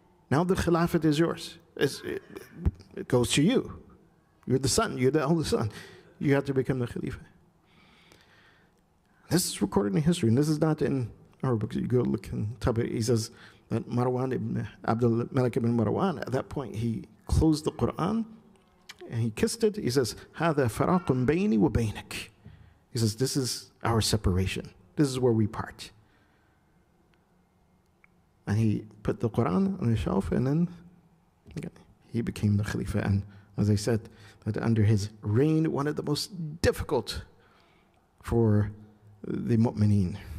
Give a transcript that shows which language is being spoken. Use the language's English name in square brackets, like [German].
[English] Now the Khilafat is yours. It goes to you. You're the son. You're the eldest son. You have to become the Khalifa. This is recorded in history, and this is not in our books. You go look in Tabari. He says that Marwan ibn Abdul Malik ibn Marwan, at that point, he closed the Quran and he kissed it. He says, [Arabic] هَذَا فَرَاقٌ بَيْنِي وَبَيْنِكَ. [English] He says, this is our separation. This is where we part. And he put the Quran on the shelf, and then he became the Khalifa. And as I said, that under his reign, one of the most difficult for the mu'mineen.